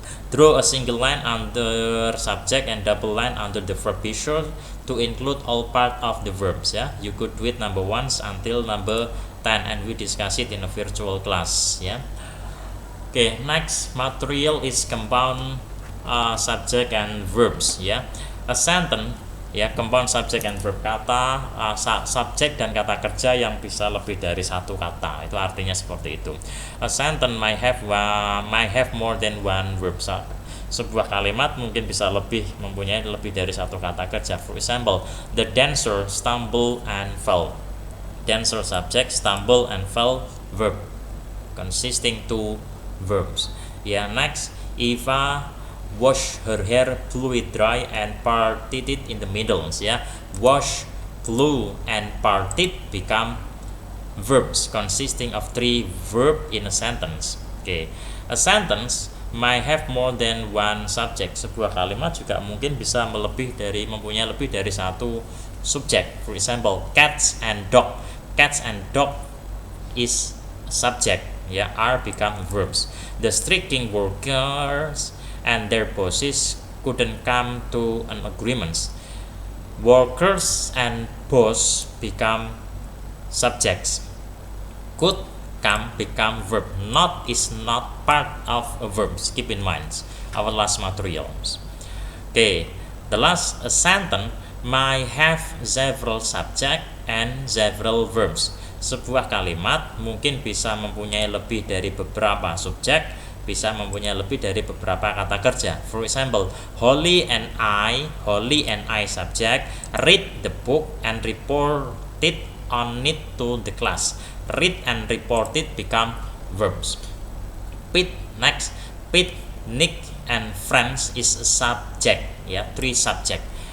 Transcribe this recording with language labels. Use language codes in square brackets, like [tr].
[en] Draw a single line under subject and double line under the verb. Be sure to include all part of the verbs ya. You could do it number 1 until number 10 and we discuss it in a virtual class ya. Okay, next material is compound subject and verbs ya. A sentence ya, compound subject and verb, [id] kata subjek dan kata kerja yang bisa lebih dari satu kata, itu artinya seperti itu. [en] A sentence might have more than one verb. [id] Sebuah kalimat mungkin bisa mempunyai lebih dari satu kata kerja. [en] For example, the dancer stumbled and fell. Dancer subject, stumble and fell verb, consisting two verbs ya. Next, Eva wash her hair, blew it dry and parted it in the middle ya. Wash, blew and parted become verbs consisting of 3 verb in a sentence. Okay. A sentence might have more than one subject. [id] Sebuah kalimat juga mungkin bisa mempunyai lebih dari satu subjek. [en] For example, cats and dog. Cats and dog is subject ya, are become verbs. The striking workers and their bosses couldn't come to an agreement. Workers and boss become subjects. Could come become verb. Not is not part of a verb. Keep in mind our last materials. Okay, the last sentence might have several subject and several verbs. [id] Sebuah kalimat mungkin bisa mempunyai lebih dari beberapa subjek, bisa mempunyai lebih dari beberapa kata kerja. [en] For example, Holly and I subject, read the book and reported on it to the class. Read and reported become verbs. Next, Nick and friends is a subject ya, 3 subject.